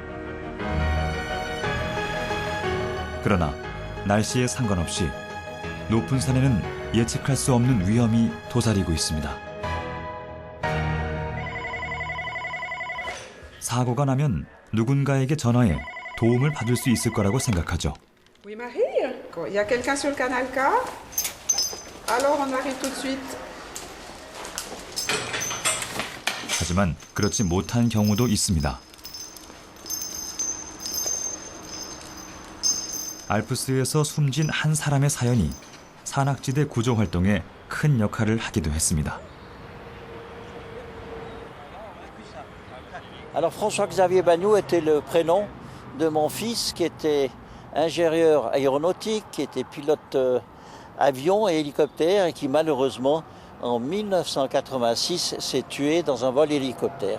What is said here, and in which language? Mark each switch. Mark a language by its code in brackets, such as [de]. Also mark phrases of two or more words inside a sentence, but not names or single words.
[ko] 그러나 날씨에 상관없이 높은 산에는 예측할 수 없는 위험이 도사리고 있습니다. 사고가 나면 누군가에게 전화해 도움을 받을 수 있을 거라고 생각하죠. [fr] Oui, Marie, il y a quelqu'un sur le canal K? Alors on arrive tout de suite. [ko] 하지만 그렇지 못한 경우도 있습니다. 알프스에서 숨진 한 사람의 사연이 산악지대 구조 활동에 큰 역할을 하기도 했습니다. [fr] Alors François-Xavier Bagnoud était le prénom de mon fils qui était ingénieur aéronautique, qui était pilote avion et hélicoptère et qui malheureusement en 1986 s'est tué dans un vol hélicoptère.